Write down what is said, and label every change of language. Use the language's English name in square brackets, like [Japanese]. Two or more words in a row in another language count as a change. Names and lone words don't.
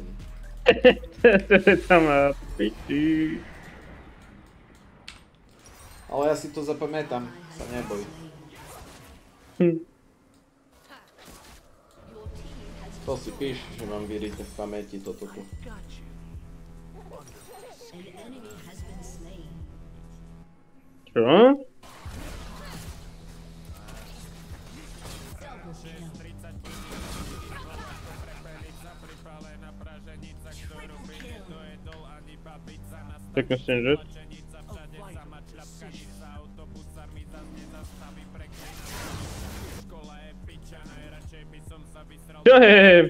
[Slovak] Tam má piči. Ale ja si to zapamätám, sa neboj. To si píš, že mám vyrité v pamäti toto tu. [English] An enemy has been slain. [Slovak] Čo? [English] Double kill. [Slovak] Tak myslím, že? Čo je?